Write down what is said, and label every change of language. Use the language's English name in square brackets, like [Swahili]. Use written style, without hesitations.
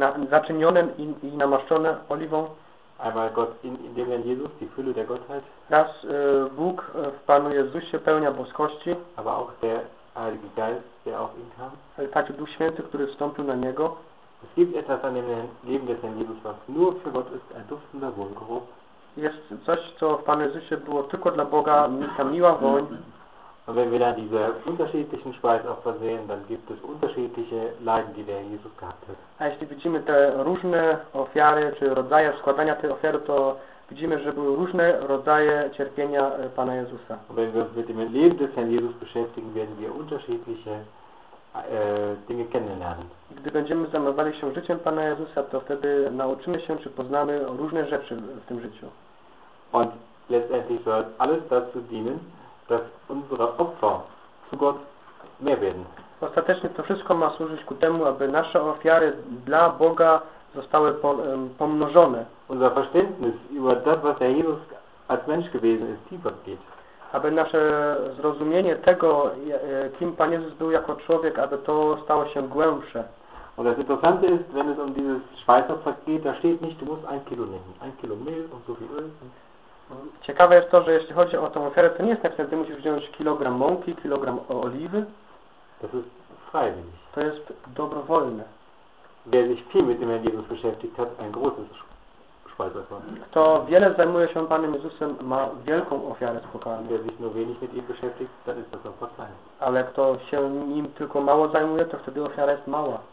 [Polish] Zaczynione i namaszczone oliwą. [German] Einmal Gott in dem Herrn Jesus, die Fülle der Gottheit. [Polish] Raz Bóg w Panu Jezusie, pełnia boskości. [German] Aber auch der Heilige Geist, der auf ihn kam. [Polish] Ale także Duch Święty, który wstąpił na Niego. [German] Es gibt etwas an dem Leben des Herrn Jesus, was nur für Gott ist, ein duftender Wohlgeruch. [Polish] Jest coś, co w Panu Jezusie było tylko dla Boga, ta miła woń. [German] Und wenn wir da diese unterschiedlichen Speisopfer sehen, dann gibt es unterschiedliche Leiden, die der Jesus gehabt hat. [Polish] A jeśli widzimy te różne ofiary, czy rodzaje składania tej ofiary, to widzimy, że były różne rodzaje cierpienia Pana Jezusa. [German] Und wenn wir uns mit dem Leben des Herrn Jesus beschäftigen, werden wir unterschiedliche Dinge kennenlernen. [Polish] Gdy będziemy zajmowali się życiem Pana Jezusa, to wtedy nauczymy się, czy poznamy różne rzeczy w tym życiu. [German] Und letztendlich soll alles dazu dienen, dass unsere Opfer zu Gott mehr werden. [Polish] Ostatecznie to wszystko ma służyć ku temu, aby nasze ofiary dla Boga zostały pomnożone. [German] Unser Verständnis über das, was der Jesus als Mensch gewesen ist, tiefer geht. [Polish] aby nasze zrozumienie tego, kim Pan Jezus był jako człowiek, aby to stało się głębsze. [German] Und das Interessante ist, wenn es um dieses Speiseopfer geht, da steht nicht, du musst ein Kilo nehmen. Ein Kilo Mehl und so viel Öl. [Polish] Ciekawe jest to, że jeśli chodzi o tę ofiarę, to nie jest napisane, ty musisz wziąć kilogram mąki, kilogram oliwy. [German] Das ist freiwillig. [Polish] To jest dobrowolne. [German] Wer sich viel mit dem Herrn Jesus beschäftigt hat, ein großes Speiseopfer. [Polish] Kto wiele zajmuje się Panem Jezusem, ma wielką ofiarę z pokarmu. [German] Wer sich nur wenig mit ihm beschäftigt, dann ist das Opfer klein. [Polish] Ale kto się nim tylko mało zajmuje, to wtedy ofiara jest mała.